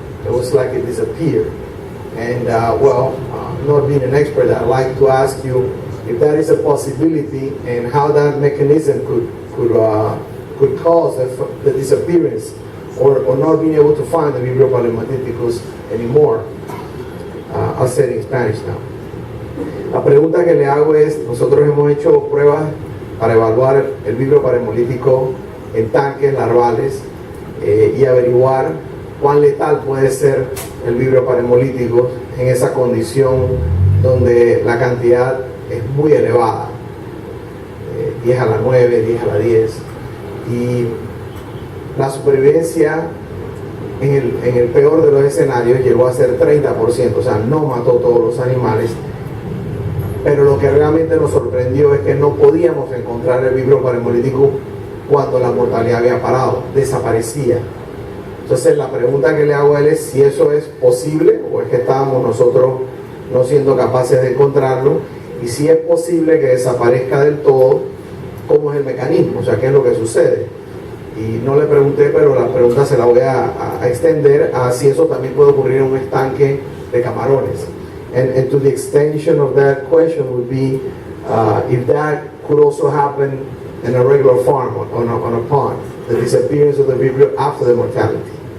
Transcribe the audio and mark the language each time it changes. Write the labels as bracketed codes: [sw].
[en] It was like it disappeared. And not being an expert, I'd like to ask you if that is a possibility and how that mechanism could cause the disappearance or not being able to find the Vibrio paremolyticus anymore. I'll say it in Spanish now. [es] La pregunta que le hago es, nosotros hemos hecho pruebas para evaluar el Vibrio paremolytico en tanques larvales y averiguar cuán letal puede ser el Vibrio paremolytico en esa condición donde la cantidad es muy elevada, 10 a la 9, 10 a la 10, y la supervivencia en el peor de los escenarios llegó a ser 30%, o sea, no mató todos los animales, pero lo que realmente nos sorprendió es que no podíamos encontrar el vibrio parahemolítico cuando la mortalidad había parado, desaparecía. Entonces la pregunta que le hago a él es si eso es posible o es que estábamos nosotros no siendo capaces de encontrarlo, y si es posible que desaparezca del todo, ¿cómo es el mecanismo? O sea, ¿qué es lo que sucede? Y no le pregunté, pero la pregunta se la voy a extender a si eso también puede ocurrir en un estanque de camarones. [en] And to the extension of that question would be if that could also happen in a regular farm, on a pond, the disappearance of the vibrio after the mortality.